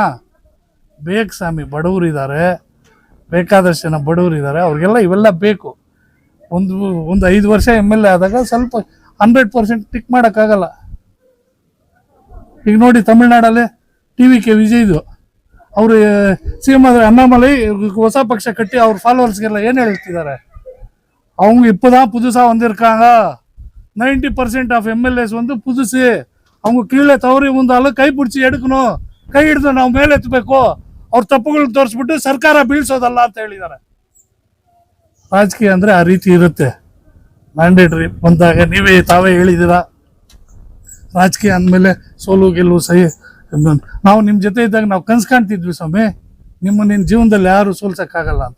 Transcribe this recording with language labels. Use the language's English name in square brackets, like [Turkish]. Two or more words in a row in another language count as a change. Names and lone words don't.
[Kannada] ಬೇಕು ಸ್ವಾಮಿ, ಬಡವರು ಇದ್ದಾರೆ, ಬೇಕಾದಷ್ಟು ಜನ ಬಡವರು ಇದ್ದಾರೆ, ಅವ್ರಿಗೆಲ್ಲ ಇವೆಲ್ಲ ಬೇಕು. ಒಂದು 5 ವರ್ಷ MLA ಆದಾಗ ಸ್ವಲ್ಪ 100% ಟಿಕ್ ಮಾಡೋಕ್ಕಾಗಲ್ಲ. ಈಗ ನೋಡಿ ತಮಿಳ್ನಾಡಲ್ಲಿ TVK ವಿಜಯ್ದು ಅವರು CM ಆದರೆ ಅಣ್ಣಾಮಲೈ ಹೊಸ ಪಕ್ಷ ಕಟ್ಟಿ ಅವ್ರ ಫಾಲೋವರ್ಸ್ಗೆಲ್ಲ ಏನು ಹೇಳ್ತಿದ್ದಾರೆ, [Tamil] அவங்க இப்போதான் புதுசா வந்திருக்காங்க, 90% [English] of MLAs [Tamil] வந்து புதுசு, அவங்க கீழே தவறி [Kannada] ಮುಂದಾಲು ಕೈ [Tamil] பிடிச்சி எடுக்கணும், [Kannada] ಕೈ ಹಿಡಿದು ನಾವು ಮೇಲೆ ಎತ್ತಬೇಕು, ಅವ್ರ ತಪ್ಪುಗಳನ್ನ ತೋರಿಸ್ಬಿಟ್ಟು ಸರ್ಕಾರ ಬೀಳ್ಸೋದಲ್ಲ ಅಂತ ಹೇಳಿದ್ದಾರೆ. ರಾಜಕೀಯ ಅಂದರೆ ಆ ರೀತಿ ಇರುತ್ತೆ. ಮ್ಯಾಂಡೇಟ್ರಿ ಬಂದಾಗ ತಾವೇ ಹೇಳಿದ್ದೀರಾ, ರಾಜಕೀಯ ಅಂದಮೇಲೆ ಸೋಲು ಗೆಲುವು ಸಹಿ. ನಾವು ನಿಮ್ಮ ಜೊತೆ ಇದ್ದಾಗ ನಾವು ಕನ್ಸು ಕಾಣ್ತಿದ್ವಿ ಸ್ವಾಮಿ, ನಿನ್ನ ಜೀವನದಲ್ಲಿ ಯಾರು ಸೋಲ್ಸೋಕ್ಕಾಗಲ್ಲ ಅಂತ.